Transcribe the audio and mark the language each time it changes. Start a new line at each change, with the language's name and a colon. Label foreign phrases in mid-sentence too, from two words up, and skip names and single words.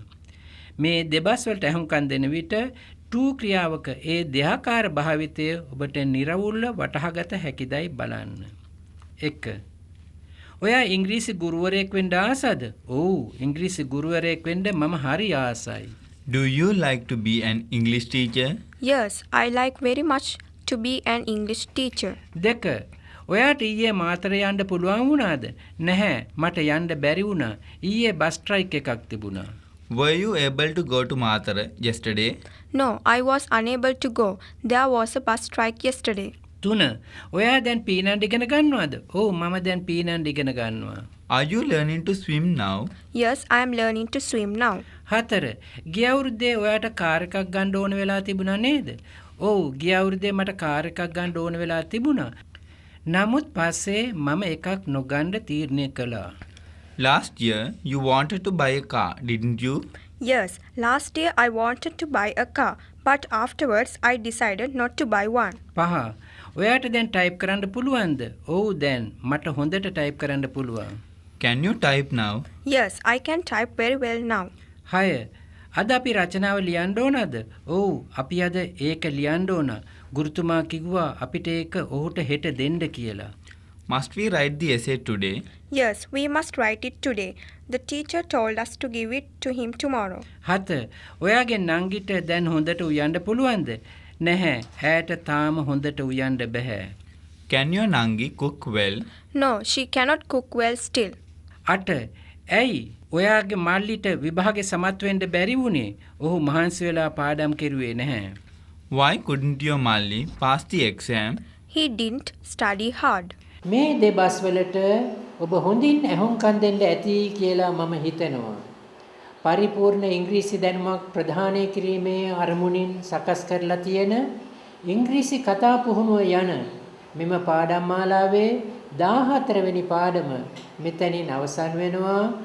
Sinhala: මේ දෙබස් වලට අහුම්කම් දෙන විට ටූ ක්‍රියාවක ඒ දෙආකාර භාවිතය ඔබට නිර්වුල්ව වටහාගත හැකිදයි බලන්න. 1. ඔයා ඉංග්‍රීසි ගුරුවරයෙක් වෙන්න ආසද? ඔව්, ඉංග්‍රීසි ගුරුවරයෙක් වෙන්න මම හරි ආසයි.
English: Do you like to be an English teacher? Yes, I like very much to be an English teacher. 2.
Sinhala: ඔයාට ඊයේ මාතර යන්න පුළුවන් වුණාද? නැහැ, මට යන්න බැරි වුණා. ඊයේ
English: bus strike
Sinhala: එකක් තිබුණා.
English: Were you able to go to Matara yesterday? No, I was unable to go. There was a bus strike yesterday. 3.
Sinhala: ඔයා දැන් පීනන්න ඉගෙන ගන්නවද? ඔව්, මම දැන් පීනන්න ඉගෙන ගන්නවා.
English: Are you learning to swim now? Yes, I am learning to swim now. 4.
Sinhala: ගිය අවුරුද්දේ ඔයාට කාර් එකක් ගන්න ඕන වෙලා තිබුණා නේද? ඔව්, ගිය අවුරුද්දේ මට කාර් එකක් ගන්න ඕන වෙලා තිබුණා. නමුත් පස්සේ මම එකක් නොගන්න තීරණය කළා.
English: Last year you wanted to buy a car, didn't you? Yes, last year I wanted to buy a car, but afterwards I decided not to buy one. 5.
Sinhala: ඔයාට දැන් ටයිප් කරන්න පුළුවන්ද? ඔව්, දැන් මට හොඳට ටයිප් කරන්න පුළුවන්.
English: Can you type now? Yes, I can type very well now. 6.
Sinhala: අද අපි රචනාව ලියන්න ඕනද? ඔව්, අපි අද ඒක ලියන්න ඕන. ගුරුතුමා කිව්වා අපිට ඒක ඔහුට හෙට දෙන්න කියලා.
English: Must we write the essay today? Yes, we must write it today. The teacher told us to give it to him tomorrow. 7.
Sinhala: ඔයාගේ නංගිට දැන් හොඳට උයන්න පුළුවන්ද? නැහැ. ඇයට තාම හොඳට උයන්න බෑ.
English: Can your Nangi cook well? No, she cannot cook well still. 8.
Sinhala: ඇයි ඔයාගේ මල්ලිට විභාගේ සමත් වෙන්න බැරි වුණේ? ඔහු මහන්සි වෙලා පාඩම් කෙරුවේ නැහැ.
English: Why couldn't your Malli pass the exam? He didn't study hard.
Sinhala: මේ දෙබස් වලට ඔබ හොඳින් ඇහුම්කන් දෙන්න ඇති කියලා මම හිතනවා. පරිපූර්ණ ඉංග්‍රීසි දැනුමක් ප්‍රදානය කිරීමේ අරමුණින් සකස් කරලා තියෙන ඉංග්‍රීසි කතා පුහුණුව යන මෙම පාඩම් මාලාවේ 14 වෙනි පාඩම මෙතනින් අවසන් වෙනවා.